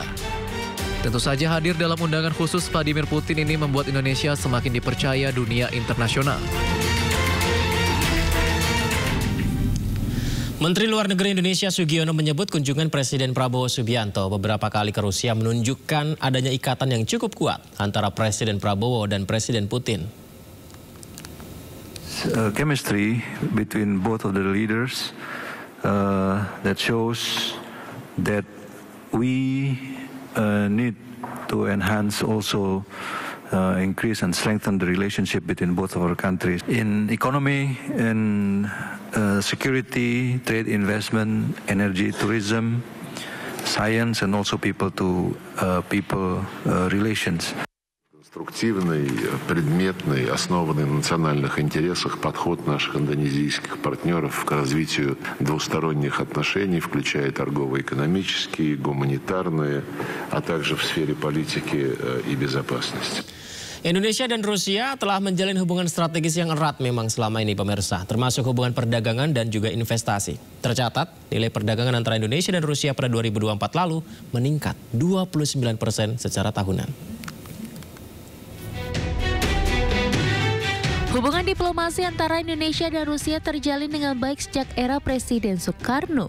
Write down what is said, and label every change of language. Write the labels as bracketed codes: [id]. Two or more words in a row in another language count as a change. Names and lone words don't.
[id] Tentu saja hadir dalam undangan khusus Vladimir Putin ini membuat Indonesia semakin dipercaya dunia internasional. Menteri Luar Negeri Indonesia Sugiono menyebut kunjungan Presiden Prabowo Subianto beberapa kali ke Rusia menunjukkan adanya ikatan yang cukup kuat antara Presiden Prabowo dan Presiden Putin. [en] Chemistry between both of the leaders that shows that we need to enhance also increase and strengthen the relationship between both of our countries in economy and security, trade, investment, energy, tourism, science, and also people to people relations. [ru] Конструктивный, предметный, основанный на национальных интересах подход наших индонезийских партнеров к развитию двусторонних отношений, включая торгово-экономические, гуманитарные, а также в сфере политики и безопасности. [id] Indonesia dan Rusia telah menjalin hubungan strategis yang erat memang selama ini pemirsa, termasuk hubungan perdagangan dan juga investasi. Tercatat, nilai perdagangan antara Indonesia dan Rusia pada 2024 lalu meningkat 29% secara tahunan. Hubungan diplomasi antara Indonesia dan Rusia terjalin dengan baik sejak era Presiden Soekarno.